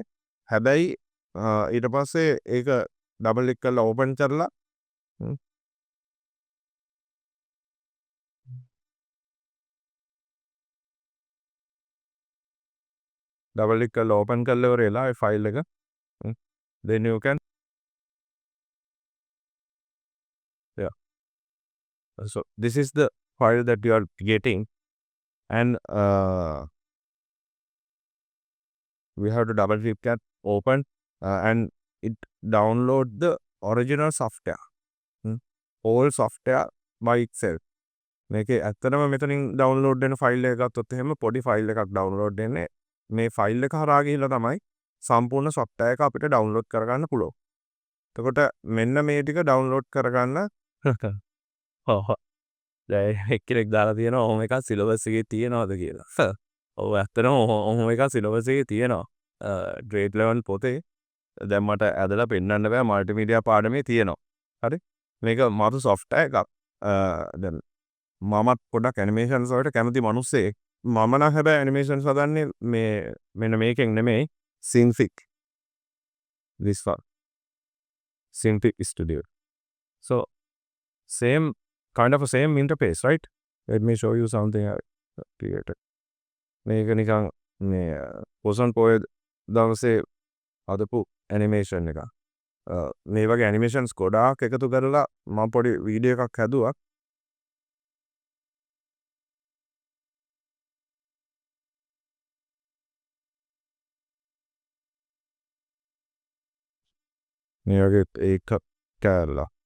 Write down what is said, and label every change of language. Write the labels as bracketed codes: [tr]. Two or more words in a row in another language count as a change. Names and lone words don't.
[si] හැබැයි ඊට පස්සේ ඒක [en] double click [si] කරලා open කරලා [en] double click [si] කරලා open කරලා ඉවර වෙලා ඒ file එක [en] then you can so this is the file that you are getting and we have to double click at open and it download the original software all software by itself [si] මේකේ ඇත්තටම මෙතනින් download වෙන file එක ගත්තොත් එහෙම පොඩි file එකක් download වෙන්නේ මේ file එක හරහා ගිහිල්ලා තමයි සම්පූර්ණ software එක අපිට download කරගන්න පුළුවන්. එතකොට මෙන්න මේ ටික download කරගන්න ඔව් දැන් එක්කෙනෙක් දාලා තියෙනවා ඔහොම එකක් සිලබස් එකේ තියෙනවද කියලා. ඔව් ඇත්තටම ඔහොම එකක් සිලබස් එකේ තියෙනවා. [en] grade level [si] පොතේ දැන් මට ඇදලා පෙන්නන්න බෑ මල්ටිමීඩියා පාඩමේ තියෙනවා. හරි? මේක මාතු software එකක්. දැන් මමත් පොඩක් animations වලට කැමති මිනිස්සෙක්. මම නම් හැබැයි animations හදන්නේ මේ මෙන්න මේකෙන් නෙමෙයි Cintiq. [en] This one. Cintiq Studio. So same kind of a same interface, right? Let me show you something I created. [si] මේක නිකන් මේ පොසන් පොය දවසේ හදපු animation එක. මේ වගේ animations ගොඩාක් එකතු කරලා මම පොඩි වීඩියෝ එකක් හැදුවා. මේ වගේ ඒක කෑල්ලා.